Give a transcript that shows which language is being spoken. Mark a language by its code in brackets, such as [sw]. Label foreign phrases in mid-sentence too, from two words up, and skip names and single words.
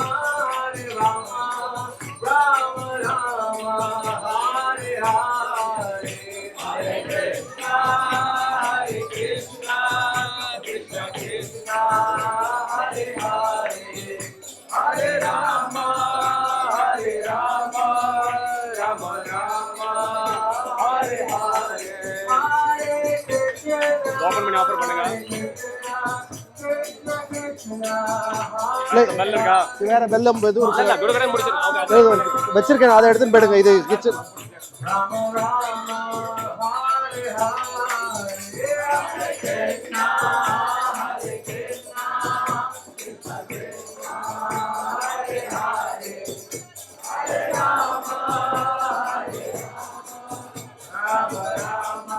[sa] राम राम, हरे हरे, हरे कृष्ण, कृष्ण कृष्ण, हरे हरे, हरे राम, राम राम, हरे हरे, हरे कृष्ण, [ta] ஓபன் பண்ணி ஆஃபர் பண்ணுங்க. இல்ல, நல்ல இருக்கா? வேற வெல்லம் எதுவும் இருக்கு? இல்ல குடுகரை முடிச்சிருக்கேன். வச்சிருக்கேன், அதை எடுத்துன்னு போயிடுங்க. இது கிச்சன். [sa] राम राम, हरे हरे, हरे कृष्ण, हरे कृष्ण, कृष्ण कृष्ण, हरे हरे, हरे राम, हरे राम, राम